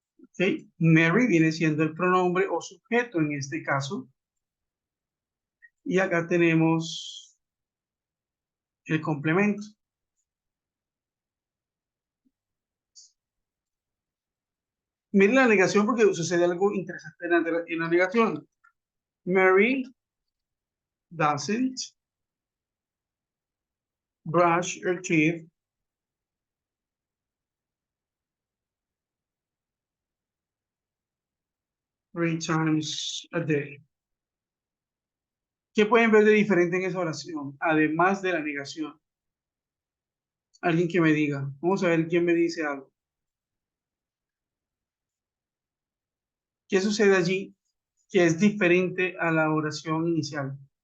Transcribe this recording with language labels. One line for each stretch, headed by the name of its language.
Spanish: ¿Okay? Mary viene siendo el pronombre o sujeto en este caso. Y acá tenemos el complemento. Miren la negación porque sucede algo interesante en la negación.
English: Mary doesn't brush her teeth 3 times a day.
Spanish: ¿Qué pueden ver de diferente en esa oración? Además de la negación. Alguien que me diga. Vamos a ver quién me dice algo. ¿Qué sucede allí que es diferente a la oración inicial?